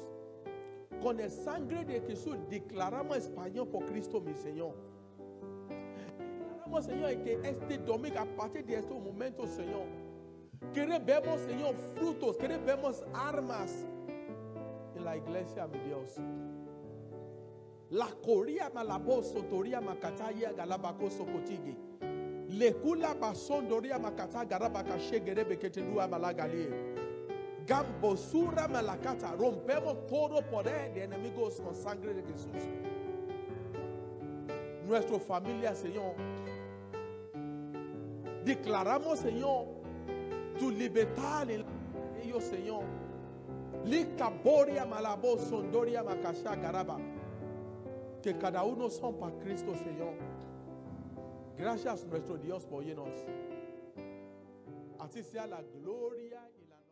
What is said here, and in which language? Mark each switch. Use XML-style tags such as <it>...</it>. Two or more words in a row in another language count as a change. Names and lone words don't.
<es>Con el sangre de Jesús declaramos español por Cristo, mi Señor. Declaramos, Señor, que este domingo, a partir de estos momentos, Señor, que vemos, Señor, frutos, que vemos armas en la iglesia, mi Dios. La coria malaboso, toria macataya, galabacoso cotigue. Le cula bason, doria macata, garabacashe, gerebeketelua malagali. Gambosura malacata. Rompemos todo poder de enemigos con sangre de Jesús. Nuestra familia, Señor. Declaramos, Señor, tu libertad en ellos, Señor. Licaboria malabo sondoria macasha garaba. Que cada uno son para Cristo, Señor. Gracias, nuestro Dios, por oírnos. Así sea la gloria y</es>